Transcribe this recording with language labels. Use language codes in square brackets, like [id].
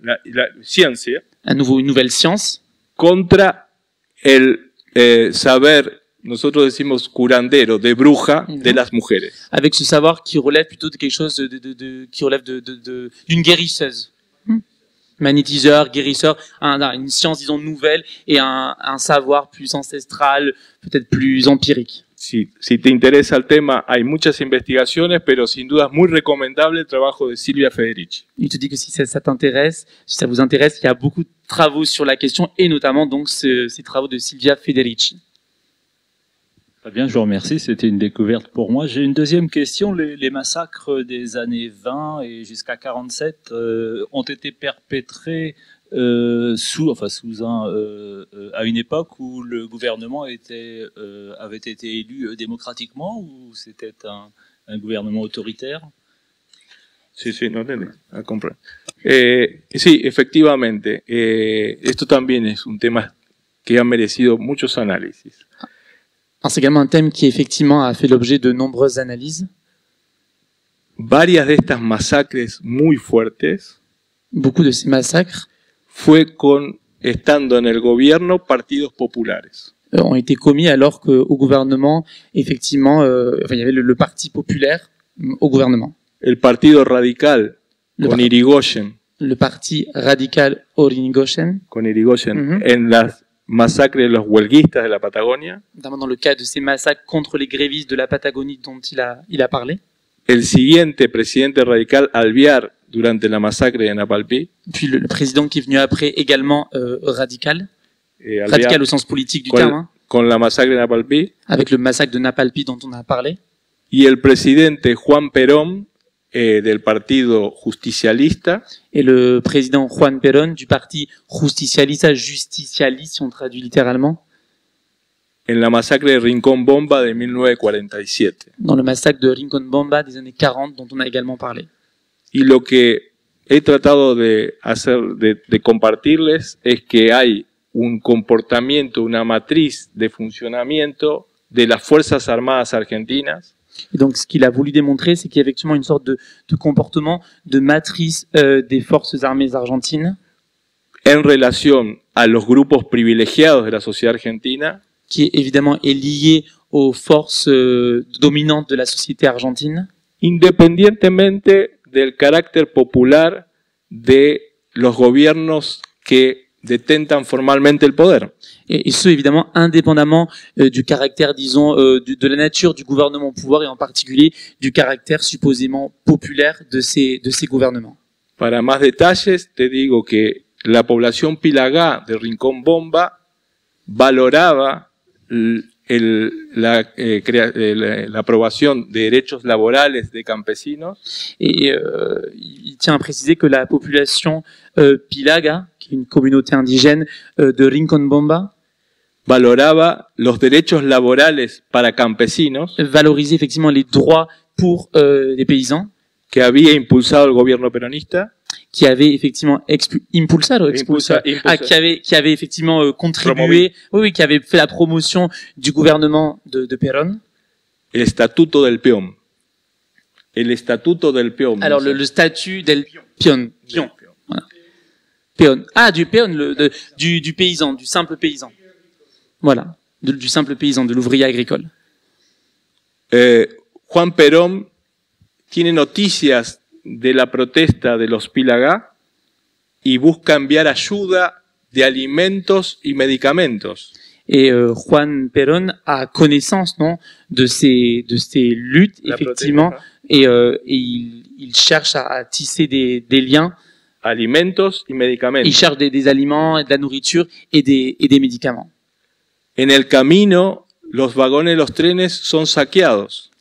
[es] la ciencia, [fr] une nouvelle science, [es] contra el saber, nosotros decimos curandero, de bruja, de las mujeres. [fr] Avec ce savoir qui relève plutôt de quelque chose qui relève d'une guérisseuse. Magnétiseur, guérisseur, une science, disons, nouvelle et un savoir plus ancestral, peut-être plus empirique. [es] Si te interesa el tema, hay muchas investigaciones, pero sin duda es muy recomendable el trabajo de Silvia Federici. [fr] Il te dit que si ça t'intéresse, si ça vous intéresse, il y a beaucoup de travaux sur la question et notamment donc ces travaux de Silvia Federici. Très bien, je vous remercie, c'était une découverte pour moi. J'ai une deuxième question. Les massacres des années 20 et jusqu'à 47 ont été perpétrés à une époque où le gouvernement avait été élu démocratiquement ou c'était un gouvernement autoritaire? [es] Sí, no entendí. Sí, efectivamente. Esto también es un tema que ha merecido muchos análisis. [fr] C'est également un thème qui effectivement a fait l'objet de nombreuses analyses. [es] Varias de estas masacres muy fuertes. [fr] Beaucoup de ces massacres [es] fue estando en el gobierno partidos populares. [fr] Ont été commis alors qu'au gouvernement, effectivement, il y avait le parti populaire au gouvernement. [es] El partido radical con Irigoyen. [fr] Le parti radical Irigoyen. [es] Con Irigoyen en las masacres de los huelguistas de la Patagonia. [fr] Notamment dans le cas de ces massacres contre les grévistes de la Patagonie dont il a parlé. [es] El siguiente presidente radical, Alvear, durante la masacre de Napalpí. [fr] Puis le président qui est venu après, également radical. Radical au sens politique du terme. [es] Con la masacre de Napalpí. [fr] Avec le massacre de Napalpí dont on a parlé. [es] Y el presidente Juan Perón, del partido justicialista. [fr] Et le président Juan Perón du parti justicialista, justicialiste si on traduit littéralement. [es] En la masacre de Rincón Bomba de 1947. [fr] Dans le massacre de Rincón Bomba des années 40 dont on a également parlé. [es] Y lo que he tratado de hacer, de compartirles, es que hay un comportamiento, una matriz de funcionamiento de las Fuerzas Armadas Argentinas. [fr] Et donc, ce qu'il a voulu démontrer, c'est qu'il y a effectivement une sorte de comportement de matrice des forces armées argentines [es] en relación a los grupos privilegiados de la sociedad argentina, [fr] qui évidemment est lié aux forces dominantes de la société argentine, [es] independientemente del carácter popular de los gobiernos que detentan formalmente el poder. [fr] et ce évidemment indépendamment du caractère, disons, de la nature du gouvernement au pouvoir et en particulier du caractère supposément populaire de ces gouvernements. [es] Para más detalles, te digo que la población Pilagá de Rincón Bomba valoraba la aprobación de derechos laborales de campesinos. [fr] Et il tient à préciser que la population Pilaga, qui est une communauté indigène de Rincón Bomba, [es] valoraba los derechos laborales para campesinos [fr] valorisait effectivement les droits pour les paysans, [es] que había impulsado el gobierno peronista, [fr] qui avait effectivement qui avait effectivement contribué, oui, qui avait fait la promotion du gouvernement de Perón. [es] el Estatuto del Peón. El Estatuto del Peón. [fr] Alors le statut del peón. Voilà. Peón. Ah, du peón, du paysan, du simple paysan. Voilà, du simple paysan, de l'ouvrier agricole. [es] Juan Perón tiene noticias de la protesta de los Pilagá y busca enviar ayuda de alimentos y medicamentos. [fr] Et Juan Perón a connaissance, non, de ces luttes, [es] La [fr] effectivement, [es] protesta. [fr] et il cherche à tisser des liens. [es] Alimentos y medicamentos. [fr] Il cherche des aliments, de la nourriture et des médicaments. [es] En el camino, los vagones de los trenes son saqueados.